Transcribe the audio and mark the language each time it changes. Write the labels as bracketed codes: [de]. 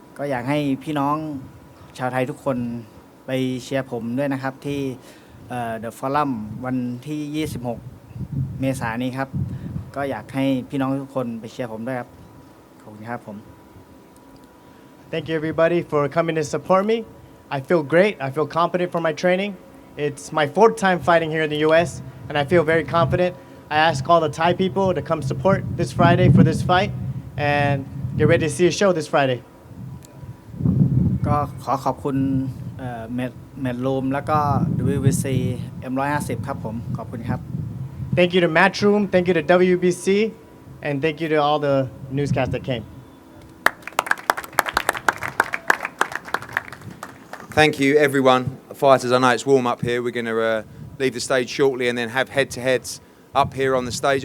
[th] อยากให้พี่น้องชาวไทยทุกคนไปเชียร์ผมด้วยนะครับที่The Forum วันที่26 เมษายนนี้ครับก็อยากให้พี่น้องทุกคนไปเชียร์ผมด้วยครับขอบคุณครับผม [en] Thank you everybody for coming to support me. I feel great. I feel confident for my training. It's my 4th time fighting here in the US and I feel very confident. I ask all the Thai people to come support this Friday for this fight and get ready to see a show this Friday. [th] ก็ขอบคุณเมดรูมแล้วก็ WBC M150 ครับผมขอบคุณครับ [en] Thank you to Matchroom, thank you to WBC, and thank you to all the newscasts that came. Thank you, everyone. Fighters, I know it's warm up here. We're going to leave the stage shortly and then have head-to-heads up here on the stage.